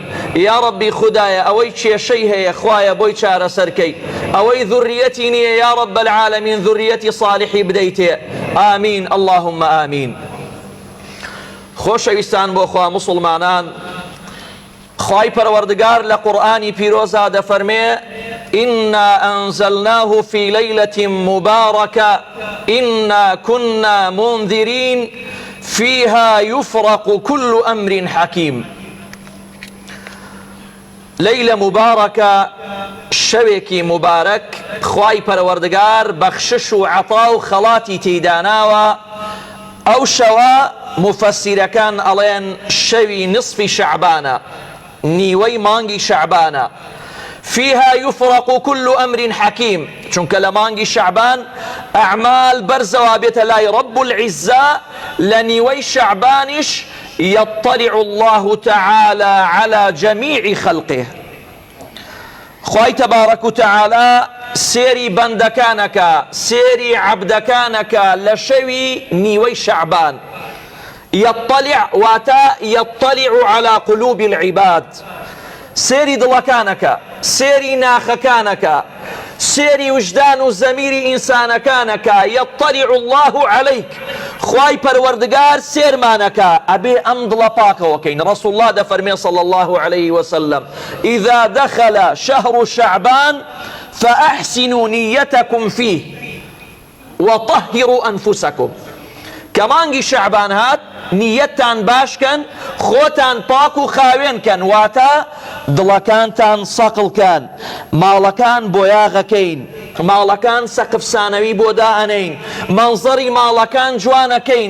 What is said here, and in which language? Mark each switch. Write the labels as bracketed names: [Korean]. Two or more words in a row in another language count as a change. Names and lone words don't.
[Central Kurdish] یا ربی خودایە ئەوەی کێشەی هەیە خوایە بۆی چارەسەرکەی، ئەوەی ذوریەتی نییە [Arabic] یا رب العالمین [Central Kurdish] ذوریەتی صالحی بدەیتێ. [Arabic] ئامین اللهم ئامین. [Central Kurdish] خۆشەویستان بۆ خوا مسلمانان، خوای پەروەردگار لە قورئانی پیرۆزا دەفەرمێ: [Arabic] إنا أنزلناه في ليلة مباركة إنا كنا منذرين فيها يفرق كل أمر حكيم. ليلة مباركة، [Central Kurdish] شەوێکی مبارك، خوای پەروەردگار بەخشش و عەتا و خەڵاتی تێداناوە. ئەو شەوە مفەسیرەکان ئەڵێن شەوی نصفی شەعبانە، نیوەی مانگی شەعبانە. [Arabic] فيها يفرق كل أمر حكيم، [Central Kurdish] چونکە لە مانگی شەعبان ئەعمال بەرزەوا بێتە لای [Arabic] رب العزة. [Central Kurdish] لە نیوەی شەعبانیش [Arabic] يطلع الله تعالى على جميع خلقه. [Central Kurdish] خوای [Arabic] تبارك وتعالى [Central Kurdish] سێری بەندەکانەکە، سێری عەبدەکانەکە لە شەوی نیوەی شەعبان. [Arabic] يطلع واتە يطلع على قلوب العباد، [Central Kurdish] سێری دڵەکانەکە، سێری ناخەکانەکە، سێری وجدان و زەمیری ئینسانەکانەکە. [Arabic] يطلع الله عليك، [Central Kurdish] خوای پەروەردگار سێرمانەکە، ئەبێ ئەم دڵە پاکەوەکەین. [Arabic] رسول الله دەفەرمێ صلى الله عليه وسلم: إذا دخل شهر شعبان فأحسنوا نيتكم فيه وطهروا أنفسكم. [Central Kurdish] کەمانگی شەعبان هات، نیەتتان باشکەن، خۆتان پاک و خاوێنکەن، واتە دڵەکانتان سەقڵکەن، ماڵەکان بۆیاغەکەین، ماڵەکان سەقفسانەوی بۆ دائەنەین، مەنزەری ماڵەکان جوانەکەین.